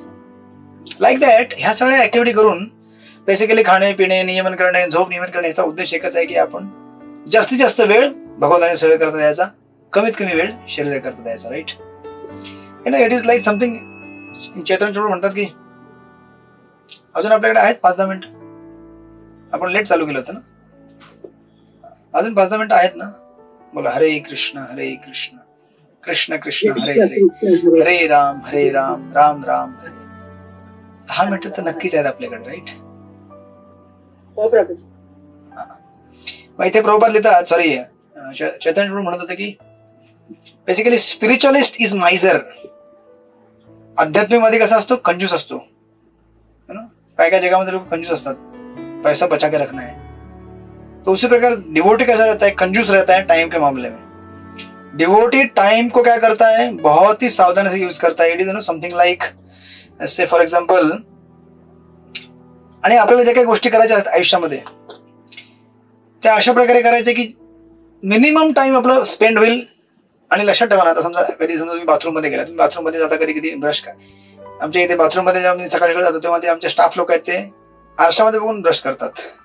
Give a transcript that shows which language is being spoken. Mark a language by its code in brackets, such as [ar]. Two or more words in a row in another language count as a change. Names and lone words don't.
[en] like that [mr] ह्या सगळ्या ऍक्टिव्हिटी करून बेसिकली खाणे पिणे नियमन करणे झोप नियमन करणे याचा उद्देश एकच आहे की आपण जास्तीत जास्त वेळ भगवंताने सेवे करता द्यायचा, कमीत कमी वेळ शरीर करता द्यायचा. राईट. [en] it is like something [mr] चैतन्य चोळ म्हणतात की अजून आपल्याकडे आहेत 5-10 मिनिटं. आपण लेट चालू केलं होतं ना, अजून 5-10 मिनिटं आहेत ना. बोला हरे कृष्ण कृष्ण कृष्ण हरे हरे हरे राम राम राम हरे. 10 मिनिटं तर नक्कीच आहेत आपल्याकडे. राईट. मग इथे प्रभुपाद लिहितात, सॉरी चैतन्य म्हणत होते की बेसिकली [en] spiritualist is miser. [mr] आध्यात्मिक मध्ये कसा असतो, कंजूस असतो. काय काय जगामध्ये लोक कंजूस असतात, [hi] पैसा बचा के रखना है. तो उसी प्रकार डिवोटी कैसा रहता है, कंजूस रहता है टाइम के मामले में. डिवोटी टाइम को क्या करता है, बहुत ही सावधानी से यूज करता है. [en] it is something like say for example, [mr] आणि आपल्याला ज्या काही गोष्टी करायच्या आहेत आयुष्यामध्ये त्या अशा प्रकारे करायच्या की [en] minimum time [mr] आपलं स्पेंड होईल. आणि लक्षात ठेवा ना, आता समजा तुम्ही बाथरूम मध्ये गेला, तुम्ही बाथरूम मध्ये जाता कधी कधी ब्रश का, आमच्या इथे बाथरूम मध्ये जेव्हा मी सकाळी जातो तेव्हा ते आमचे स्टाफ लोक आहेत ते आरशामध्ये बघून ब्रश करतात.